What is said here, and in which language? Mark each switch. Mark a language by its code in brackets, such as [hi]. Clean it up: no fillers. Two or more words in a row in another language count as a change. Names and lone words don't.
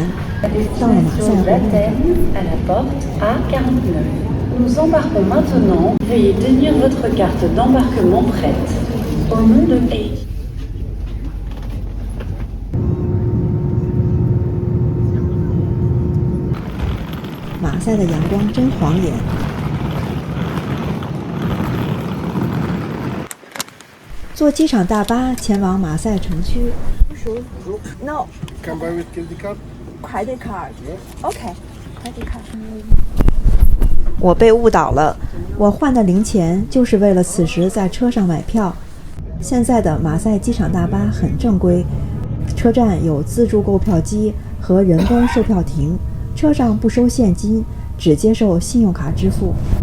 [zh] 到了马赛回来。 [fr] Nous embarquons maintenant. Veuillez tenir votre carte d'embarquement prête. Au nom de A. [zh] 马赛的阳光真晃眼。坐机场大巴前往马赛城区。No. [en] Can buy with credit card? Credit card. Okay. Credit card. [zh] 我被误导了，我换的零钱就是为了此时在车上买票。现在的马赛机场大巴很正规，车站有自助购票机和人工售票亭，车上不收现金，只接受信用卡支付。